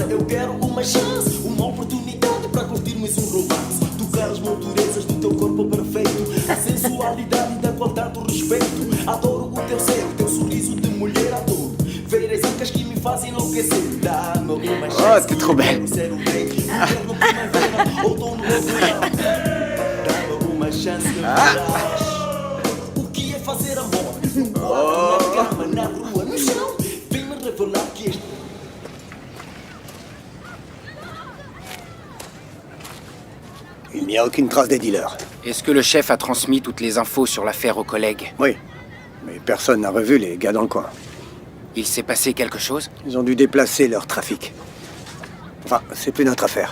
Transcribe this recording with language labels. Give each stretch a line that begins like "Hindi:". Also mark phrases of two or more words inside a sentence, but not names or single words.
Portuguese: eu quero uma chance, uma oportunidade para curtirmos romance. Tocar as motorezas do teu corpo perfeito, a sensualidade da qualidade do respeito. Adoro o teu ser, o teu sorriso de mulher adoro. Ver as ancas que me fazem enlouquecer. Dá-me uma chance.
French: Oh, t'es trop belle.
Portuguese: Ser o rei, inverno, primavera, outono ou verão. Dá-me uma chance de o que é fazer amor? No quarto, na cama, na rua, no chão. Vem-me revelar que este...
French: Il n'y a aucune trace des dealers. Est-ce que le chef a transmis toutes les infos sur l'affaire aux collègues? Oui, mais personne n'a revu les gars dans le coin. Il s'est passé quelque chose? Ils ont dû déplacer leur trafic. Enfin, c'est plus notre affaire.